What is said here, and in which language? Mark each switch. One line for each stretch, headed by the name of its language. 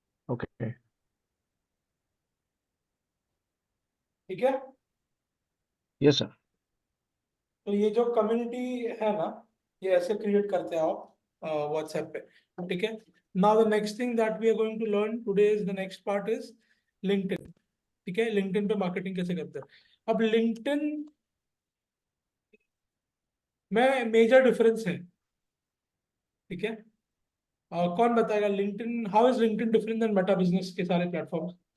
English: Okay.
Hindi: ठीक है,
English: Yes sir.
Hindi: तो ये जो कम्युनिटी है ना, ये ऐसे क्रिएट करते हैं आप व्हाट्सएप पे, ठीक है।
English: Now the next thing that we are going to learn today is the next part is LinkedIn.
Hindi: ठीक है, LinkedIn पे मार्केटिंग कैसे करते हैं. अब LinkedIn में मेजर डिफरेंस है. ठीक है, कौन बताएगा LinkedIn,
English: how is LinkedIn different than
Hindi: Meta business के सारे प्लेटफॉर्म.